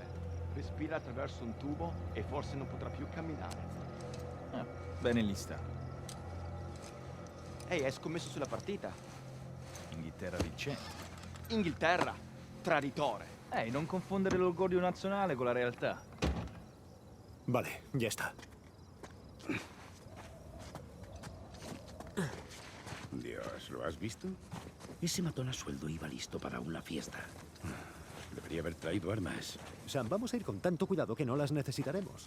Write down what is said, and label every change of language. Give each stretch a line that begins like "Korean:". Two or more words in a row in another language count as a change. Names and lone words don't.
Italian: Respira attraverso un tubo e forse non potrà più camminare. Ah, bene lista. Ehi, hai scommesso sulla partita? Inghilterra vincente. Inghilterra! Traditore! Ehi, non confondere l'orgoglio nazionale con la realtà.
Spanish: Vale, ya está. Dios, ¿lo has visto? Ese matón a sueldo iba listo para una fiesta. Debería haber traído armas. Sam, vamos a ir con tanto cuidado que no las necesitaremos.